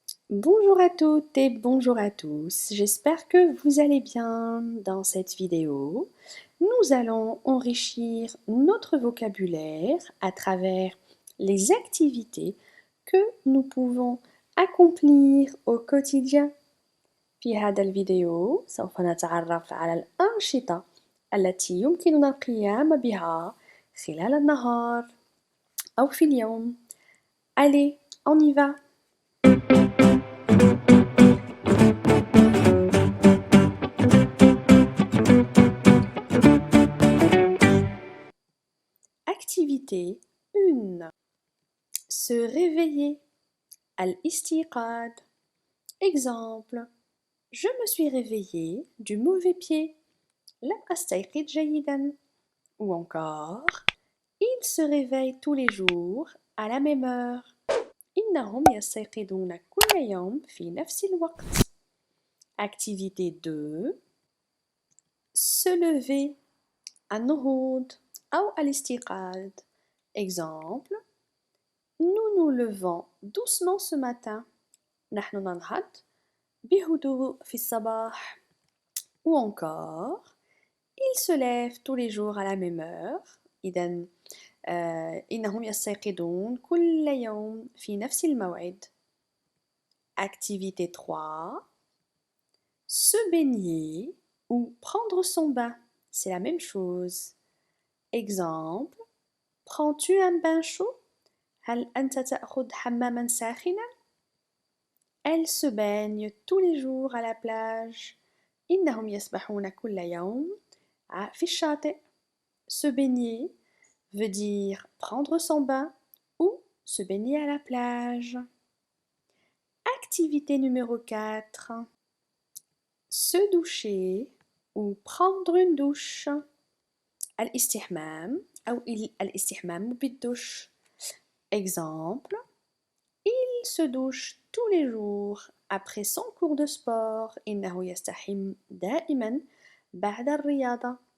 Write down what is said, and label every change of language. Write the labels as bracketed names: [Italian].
[French] Bonjour à toutes et bonjour à tous, j'espère que vous allez bien. Dans cette vidéo, nous allons enrichir notre vocabulaire à travers les activités que nous pouvons accomplir au quotidien. [Arabic] في هذا الفيديو سوف نتعرف على الأنشطة التي يمكننا القيام بها خلال النهار أو في اليوم. [French] Allez, on y va! Activité 1. Se réveiller. [Arabic] Al-istiqad. Exemple. [French] Je me suis réveillée du mauvais pied. [Arabic] لم أستيقظ جيدا. [French] Ou encore. Ils se réveillent tous les jours à la même heure. [Arabic] إنهم يستيقظون كل يوم في نفس الوقت. [French] Activité 2. Se lever. [Arabic] النهوض أو الاستيقاظ. Exemple. [French] Nous nous levons doucement ce matin. [Arabic] نحن ننهض بهدوء في الصباح. [French] Ou encore, ils se lèvent tous les jours à la même heure. [Arabic] إذن إنهم يستيقظون كل يوم في نفس الموعد. [French] Activité 3. Se baigner ou prendre son bain. C'est la même chose. Exemple. Prends-tu un bain chaud? [Arabic] هل أنت تأخذ حماما ساخنا؟ [French] Elle se baigne tous les jours à la plage. [Arabic] إنهم يسبحون كل يوم في الشاطئ. [French] Se baigner veut dire prendre son bain ou se baigner à la plage. Activité numéro 4. Se doucher ou prendre une douche. [Arabic] الاستحمام أو الاستحمام بالدش. [French] Exemple. Il se douche tous les jours après son cours de sport. [Arabic] إنه يستحم دائما بعد الرياضة.